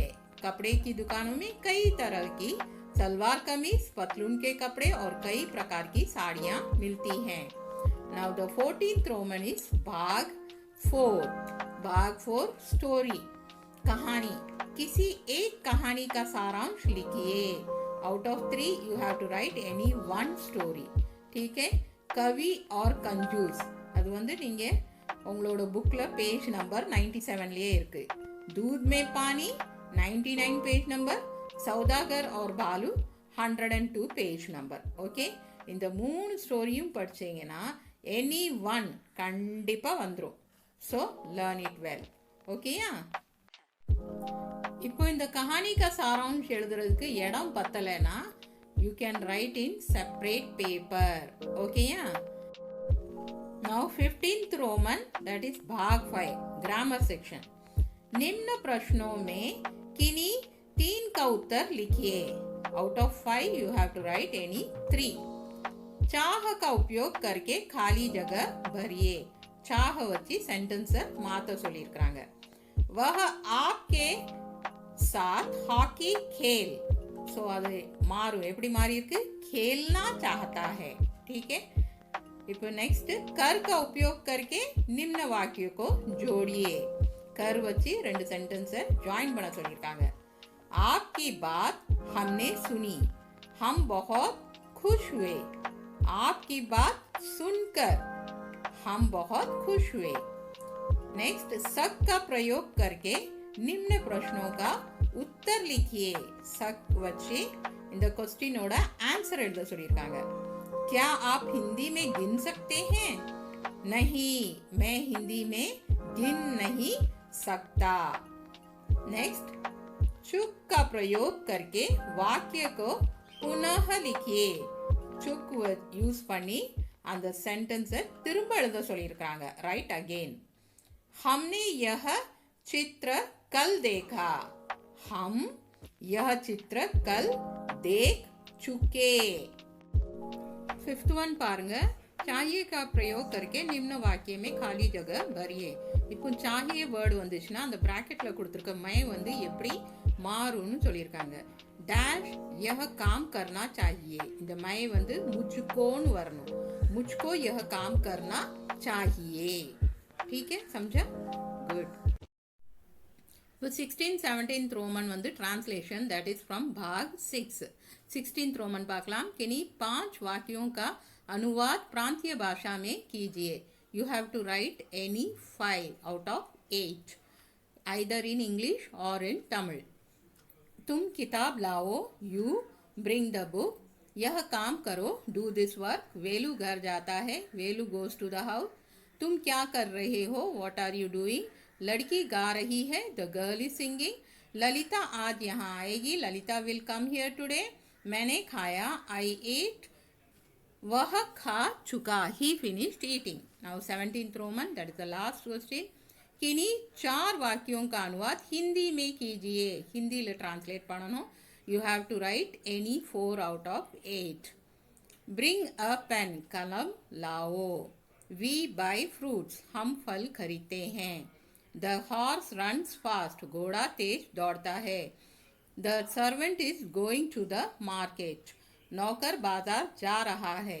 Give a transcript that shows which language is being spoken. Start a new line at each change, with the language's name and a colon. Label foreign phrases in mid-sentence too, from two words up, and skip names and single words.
Hindi: कपड़े की दुकानों में कई तरह की सलवार कमीज, पतलून के कपड़े और कई प्रकार की साड़ियां मिलती हैं।
English: now the 14th Roman is भाग 4।
Hindi: भाग 4 स्टोरी, कहानी। किसी एक कहानी का सारांश लिखिए।
English: out of 3 you have to write any 1 story.
Hindi: ठीक है। कवि और कंजूस,
Tamil: அது வந்து நீங்க உங்களோட புக்ல
English: page number
Tamil: 97லயே இருக்கு।
Hindi: दूध में पानी 99
English: page number,
Hindi: सौदागर और बालू 102
English: page number.
Tamil: ஓகே, இந்த 3 ஸ்டோரியும் படிச்சீங்கன்னா எனி 1 கண்டிப்பா வந்துரும்।
English: so learn it well.
Tamil: ஓகேயா? இப்போ இந்த
Hindi: कहानी का सारांश
Tamil: எழுதுறதுக்கு இடம் பத்தலைன்னா
English: you can write in separate paper। ஓகேயா? Now 15th Roman, that is भाग 5 grammar section.
Hindi: निम्न प्रश्नों में किन्हीं 3 का उत्तर लिखिए।
English: out of 5 you have to write any 3।
Hindi: चाह का उपयोग करके खाली जगह भरिए।
Tamil: चाह வச்சு சென்டென்ஸ் மாத்த சொல்லிருக்காங்க।
Hindi: वह आपके साथ हॉकी खेल, सो
Tamil: அது மாறும்। எப்படி மாறி இருக்கு?
Hindi: खेलना चाहता है। ठीक है। இப்போ नेक्स्ट कर का उपयोग करके निम्न वाक्य को जोड़िए।
Tamil: कर வச்சு 2 सेंटेंस ஜாயின் பண்ண சொல்லிருக்காங்க।
Hindi: आपकी बात हमने सुनी, हम बहुत खुश हुए। आपकी बात सुनकर हम बहुत खुश हुए। नेक्स्ट सक का प्रयोग करके निम्न प्रश्नों का उत्तर लिखिए।
Tamil: सक வச்சு இந்த क्वेश्चनோட आंसर எழுத சொல்லிருக்காங்க।
Hindi: क्या आप हिंदी में गिन सकते हैं? नहीं, मैं हिंदी में गिन नहीं सकता। नेक्स्ट चुक का प्रयोग करके वाक्य को पुनः लिखिए।
Tamil: चुक யூஸ் பண்ணி அந்த சென்டென்ஸை திரும்ப எழுத சொல்லியிருக்காங்க।
English: write again.
Hindi: हमने यह चित्र कल देखा। हम यह चित्र कल देख चुके।
English: fifth one
Hindi: பாருங்க चाहिए का प्रयोग करके निम्न वाक्य में खाली जगह भरिए।
Tamil: இப்போ चाहिए வேர்டு வந்துச்சுன்னா அந்த பிராக்கெட்ல கொடுத்திருக்க மை வந்து எப்படி மாறும்னு சொல்லியிருக்காங்க।
Hindi: डैश यह काम करना चाहिए,
Tamil: இந்த மை வந்து मुझकोன்னு வரணும்।
Hindi: मुझको यह काम करना चाहिए। ठीक है, समझा?
English: गुड। இப்போ 16th 17th ரோமன் வந்து translation that is from भाग 6।
Tamil: 16th रोमन பார்க்கலாம்।
Hindi: किन्हीं 5 वाक्यों का अनुवाद प्रांतीय भाषा में कीजिए।
English: You have to write any 5 out of 8 either in English or in Tamil।
Hindi: तुम किताब लाओ,
English: you bring the book।
Hindi: यह काम करो,
English: do this work। वेलू
Hindi: घर जाता है,
English: वेलू goes to the house।
Hindi: तुम क्या कर रहे हो,
English: what are you doing।
Hindi: लड़की गा रही है,
English: the girl is singing। ललिता
Hindi: आज यहाँ आएगी,
English: ललिता will come here today।
Hindi: मैंने खाया,
English: I ate।
Hindi: वह खा चुका,
English: he finished eating। Now 17th रोमन that is the last question।
Hindi: किन्हीं 4 वाक्यों का अनुवाद हिंदी में कीजिए। हिंदी ले ट्रांसलेट पढ़नो।
English: You have to write any 4 out of 8। Bring a pen,
Hindi: कलम लाओ।
English: We buy fruits,
Hindi: हम फल खरीदते हैं।
English: The horse runs fast,
Hindi: घोड़ा तेज दौड़ता है।
English: The servant is going to the market,
Hindi: नौकर बाजार जा रहा है।